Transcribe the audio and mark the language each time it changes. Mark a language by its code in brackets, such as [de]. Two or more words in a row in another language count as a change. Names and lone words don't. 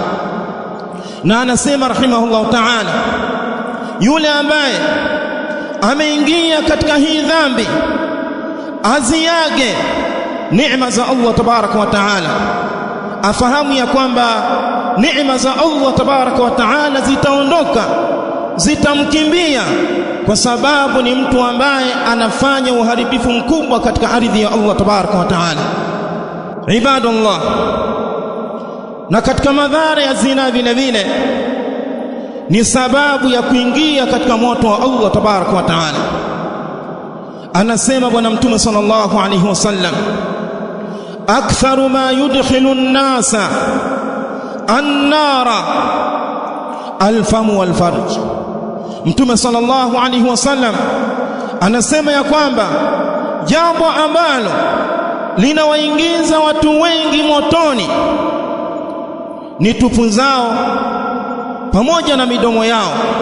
[sw] Na anasema [ar] رحمه الله تعالى, [sw] yule ambaye ameingia katika hii dhambi aziage neema za [ar] الله تبارك وتعالى, [sw] afahamu ya kwamba neema za [ar] الله تبارك وتعالى [sw] zitaondoka, zitamkimbia, kwa sababu ni mtu ambaye anafanya uharibifu mkubwa katika ardhi ya [ar] الله تبارك وتعالى. [sw] Ibadallah, na katika madhara ya zina vile vile ni sababu ya kuingia katika moto wa [ar] الله تبارك وتعالى. [sw] Anasema bwana mtume [ar] صلى الله عليه وسلم أكثر ما يدخل الناس النار الفم والفرج. [sw] Mtume [ar] صلى الله عليه وسلم [sw] anasema ya kwamba jambo ambalo linawaingiza watu wengi motoni ni tupu zao pamoja na midomo yao.